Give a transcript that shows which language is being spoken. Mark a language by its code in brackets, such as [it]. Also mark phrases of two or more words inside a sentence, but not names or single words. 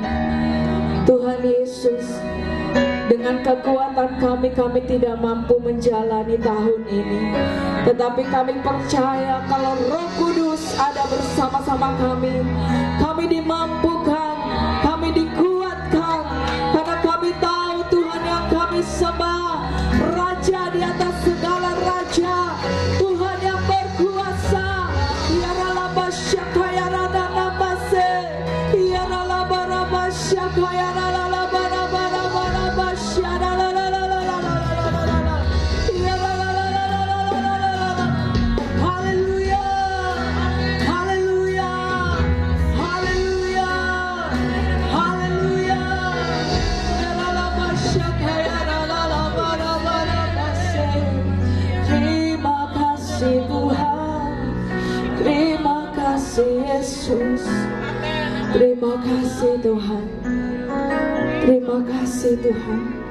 [id] Tuhan Yesus, dengan kekuatan kami tidak mampu menjalani tahun ini, tetapi kami percaya kalau Roh Kudus ada bersama-sama kami. Kami dimampukan, kami dikuatkan, karena kami tahu Tuhan yang kami sembah, Raja di atas segala raja, Tuhan yang berkuasa. Ya Ralaba Syakaya Rana Namase, Ya Ralaba Raba Syakaya Rana Raba Raba Raba Raba Syara la la la la la la la la la. Ya la la la la la la la la la la. Haleluya, haleluya, haleluya, haleluya. Ya Ralaba Syakaya Rana Raba Raba Raba Syara. Terima kasih Tuhan, terima kasih Yesus, terima kasih Tuhan, terima kasih Tuhan.